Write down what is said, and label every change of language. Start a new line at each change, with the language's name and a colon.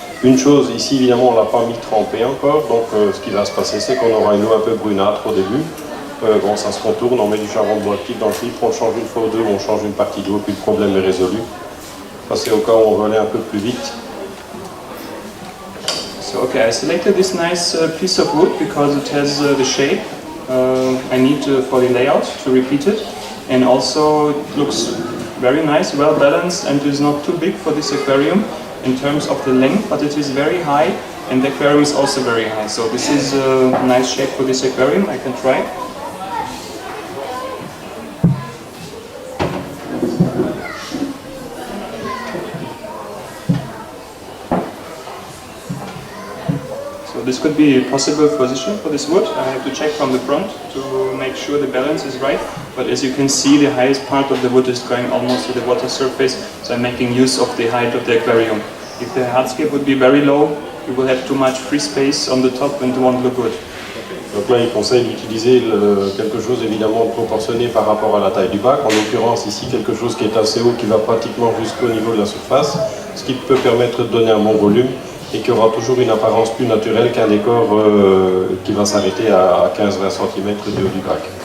French: Une chose, ici, évidemment, on ne l'a pas mis trempé encore. Donc, ce qui va se passer, c'est qu'on aura une eau un peu brunâtre au début. Bon, ça se contourne, on met du charbon de bois actif dans le filtre, on le change une fois ou deux, on change une partie d'eau, puis le problème est résolu. Ça, c'est au cas où on veut aller un peu plus vite.
English: So okay, I selected this nice piece of wood because it has the shape I need for the layout to repeat it, and also it looks very nice, well balanced, and is not too big for this aquarium in terms of the length, but it is very high, and the aquarium is also very high. So this is a nice shape for this aquarium. I can try. This could be a possible position for this wood. I have to check from the front to make sure the balance is right. But as you can see, the highest part of the wood is going almost to the water surface, so I'm making use of the height of the aquarium. If the hardscape would be very low, you will have too much free space on the top and it won't look good.
French: Donc là, il conseille d'utiliser quelque chose évidemment proportionné par rapport à la taille du bac. En l'occurrence, ici, quelque chose qui est assez haut, qui va pratiquement jusqu'au niveau de la surface, ce qui peut permettre de donner un bon volume et qui aura toujours une apparence plus naturelle qu'un décor qui va s'arrêter à 15-20 cm du haut du bac.